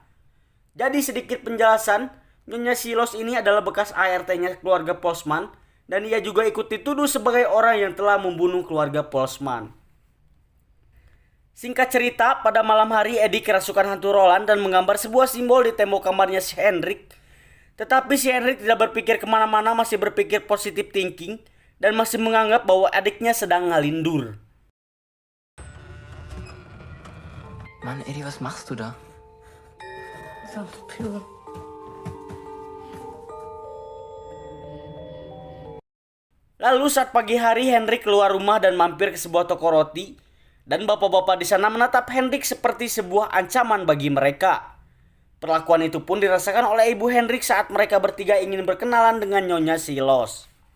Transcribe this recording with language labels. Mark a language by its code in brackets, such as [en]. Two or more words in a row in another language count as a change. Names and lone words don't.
[id] Jadi sedikit penjelasan, Nyonya Silos ini adalah bekas ART-nya keluarga Postman dan ia juga ikut dituduh sebagai orang yang telah membunuh keluarga Postman. Singkat cerita, pada malam hari Eddie kerasukan hantu Roland dan menggambar sebuah simbol di tembok kamarnya si Henrik. Tetapi si Henrik tidak berpikir kemana-mana, masih berpikir [en] positive thinking [id] dan masih menganggap bahwa adiknya sedang ngalindur. [de] Mann, Eddie, was machst du da? Vampir. [id] Lalu saat pagi hari Henrik keluar rumah dan mampir ke sebuah toko roti, dan bapak-bapak di sana menatap Henrik seperti sebuah ancaman bagi mereka. Perlakuan itu pun dirasakan oleh ibu Henrik saat mereka bertiga ingin berkenalan dengan Nyonya Silos.